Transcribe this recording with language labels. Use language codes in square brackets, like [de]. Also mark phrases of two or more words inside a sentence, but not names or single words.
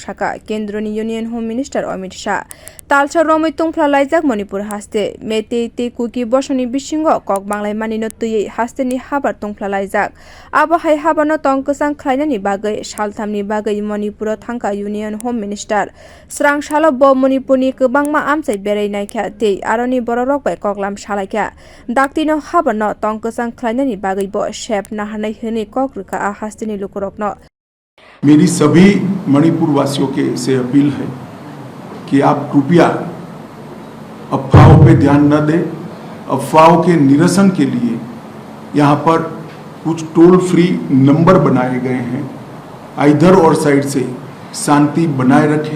[trp] साका केन्द्रनि [en] union home minister [trp] अमित शाह तालसा रमै तुंफ्ला लायजाक मणिपुर हास्ते मेते ते कुकी बसनि बिसिंगो कक बांलाय मानिनो तुयै हास्तेनि हाबार तुंफ्ला लायजाक आबहाय हाबानो तंकसां ख्लायनायनि बागै सालथामनि बागै मणिपुर थांका [en] union home minister [trp] स्रां सालो ब मणिपुरनि गोबांमा आमसाय बेरायनायखा ते आरनि बररक बाय ककलाम सालाय दाक्तिनो हाबनो तंकसां ख्लायनायनि बागैबो शेप नाहरनाय होने कक रुका हास्तिनि लुकुरकनो। [hi] मेरी सभी मणिपुर वासियों के से अपील है कि आप कृपया अफवाहों पे ध्यान न दें। अफवाहों के निरसन के लिए यहाँ पर कुछ टोल फ्री नंबर बनाए गए हैं। इधर और साइड से शांति बनाए रखें।